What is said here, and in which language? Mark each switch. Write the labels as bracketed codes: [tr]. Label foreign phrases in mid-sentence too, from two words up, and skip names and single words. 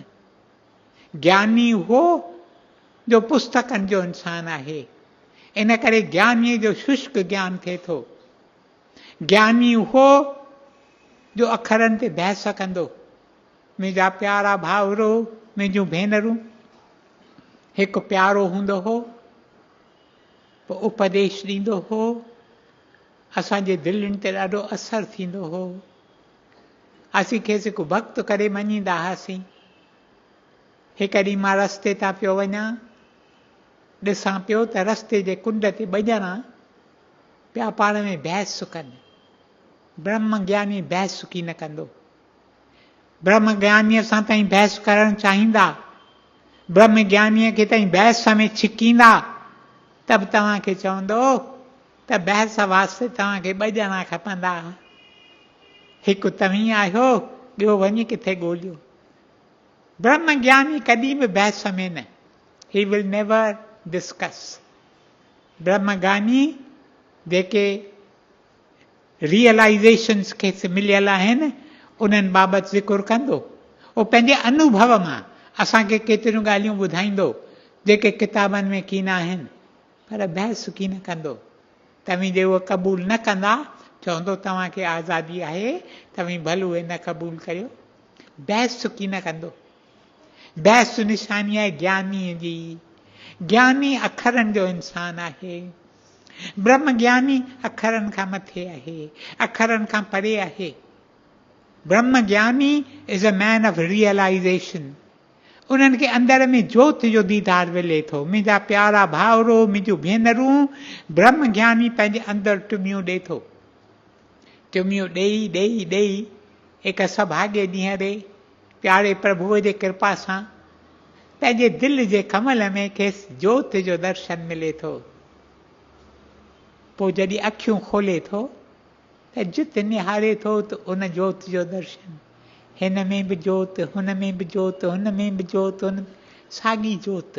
[sd] ज्ञानी हो जो पुस्तकनि जो इंसानु आहे, इन करे ज्ञानीअ जो शुष्क ज्ञान थिए थो। ज्ञानी हो जो अखरनि ते बहस कंदो। मुंहिंजा प्यारा भाउरो, मुंहिंजूं भेनरूं, हिकु प्यारो हूंदो हो, पोइ उपदेश ॾींदो हो, असांजे दिलनि ते ॾाढो असरु थींदो हो। असीं खेसि हिकु भक्त करे मञींदा हुआसीं। हिकु ॾींहुं मां रस्ते तां पियो वञा, ॾिसां पियो त रस्ते जे कुंड ते ॿ ॼणा पिया पाण में बहस कनि। ब्रह्म ज्ञानी बहस की न कंदो। ब्रह्म ज्ञानीअ सां ताईं बहस करणु चाहींदा, ब्रह्म ज्ञानीअ खे ताईं बहस में छिकींदा, त बि तव्हांखे चवंदो त बहस वास्ते तव्हांखे 2 ॼणा खपंदा। हिकु तव्हीं आहियो, ॿियो वञी किथे ॻोल्हियो। ब्रह्म ज्ञानी कॾहिं बि बहस में न, [en] He will never discuss. [sd] ब्रह्म ज्ञानी जेके रियलाइज़ेशन्स खेसि मिलियल आहिनि उन्हनि बाबति ज़िक्र कंदो। उहो पंहिंजे अनुभव मां असांखे केतिरियूं ॻाल्हियूं ॿुधाईंदो जेके किताबनि में की न आहिनि, पर बहस की न कंदो। तव्हीं जे उहे क़बूल न कंदा, चवंदो तव्हांखे आज़ादी आहे, तव्हीं भले उहे न क़बूल करियो। बहस की न कंदो। बहस निशानी आहे ज्ञानीअ जी। ज्ञानी अखरनि जो इंसानु आहे। ब्रह्म ज्ञानी अखरनि खां मथे आहे, अखरनि खां परे आहे। ब्रह्म ज्ञानी [en] is a man of realization. [sd] उन्हनि खे अंदर में जोत जो दीदार मिले थो। मुंहिंजा प्यारा भाउरो, मुंहिंजूं भेनरूं, ब्रह्म ज्ञानी पंहिंजे अंदरि टुमियूं ॾिए थो। टुमियूं ॾेई ॾेई ॾेई हिकु सभाॻे ॾींहं ते प्यारे प्रभुअ जे कृपा सां पंहिंजे दिलि जे कमल में खेसि जोत जो दर्शन मिले थो। पोइ जॾहिं अखियूं खोले थो त जित निहारे थो त उन जोत जो दर्शन, हिन में बि जोत, हुन में बि जोत, हुन में बि जोत, साॻी जोत।